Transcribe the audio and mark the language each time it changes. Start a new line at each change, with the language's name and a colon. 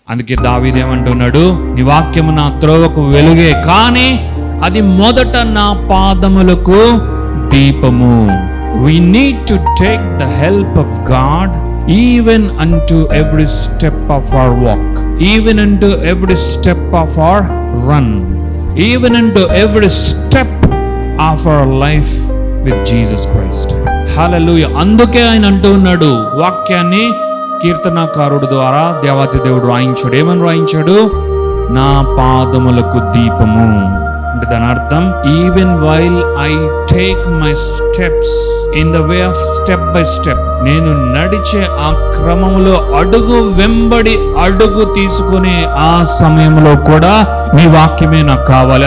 Telugu: అందుకే దావీదేమంటున్నాడు, నీ వాక్యము నా త్రోవకు వెలుగే, కానీ అది మొదట నా పాదములకు దీపము.
English: We need to take the help of God even unto every step of our walk, even unto every step of our run, even unto every step of our life with Jesus Christ. Hallelujah.
Telugu: అందుకే ఆయన అంటూ ఉన్నాడు, వాక్యాన్ని కీర్తనాకారుడు ద్వారా దేవాతి దేవుడు రాయించాడు. ఏమని రాయించాడు? నా పాదములకు దీపము. అంటే దాని అర్థం,
English: even while I take my steps in the way of step by step,
Telugu: నేను నడిచే ఆ క్రమంలో అడుగు వెంబడి అడుగు తీసుకునే ఆ సమయంలో కూడా నీ వాక్యమే నాకు కావాలి.